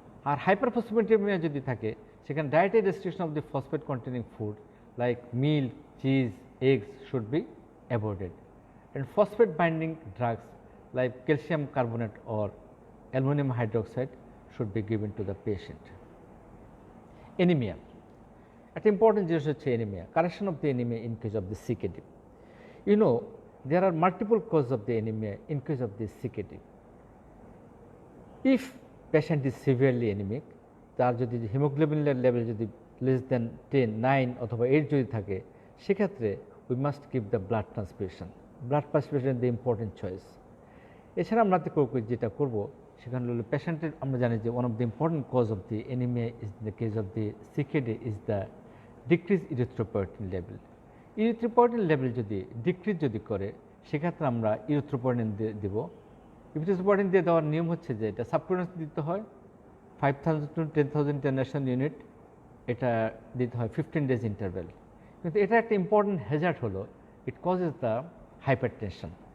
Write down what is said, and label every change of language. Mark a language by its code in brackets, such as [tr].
[en] আর হাইপারফসফেটেমিয়া [bn] যদি থাকে, সেখানে [en] Dietary restriction of the phosphate containing food like milk, cheese, eggs should be avoided, and phosphate binding drugs like calcium carbonate or aluminium hydroxide should be given to the patient. Anaemia, [bn] একটা important জিনিস হচ্ছে [en] Anaemia, correction of the anaemia in case of the CKD. You know, there are multiple causes of the anemia in case of this CKD. If patient is severely anemic, [bn] তার যদি haemoglobin level যদি less than 10, 9 অথবা 8 যদি থাকে, সেক্ষেত্রে [en] we must give the blood transfusion. Blood transfusion is the important choice. [bn] এছাড়া আমরা যেটা করব সেখানে হলো পেশেন্টের, আমরা জানি যে [en] one of the important cause of the anemia is in the case of the CKD is the decreased erythropoietin level. [bn] Erythropoietin level যদি ডিক্রিজ করে, সেক্ষেত্রে আমরা ইরিথ্রোপয়েটিন দেব। ইরিথ্রোপয়েটিন দিয়ে দেওয়ার নিয়ম হচ্ছে যে এটা সাবকুটেনিয়াস দিতে হয় 5000 to 10,000 ইন্টারন্যাশনাল ইউনিট, এটা দিতে হয় 15 days ইন্টারভ্যাল। কিন্তু এটা একটা ইম্পর্টেন্ট হ্যাজার্ড হলো [en] It causes the hypertension.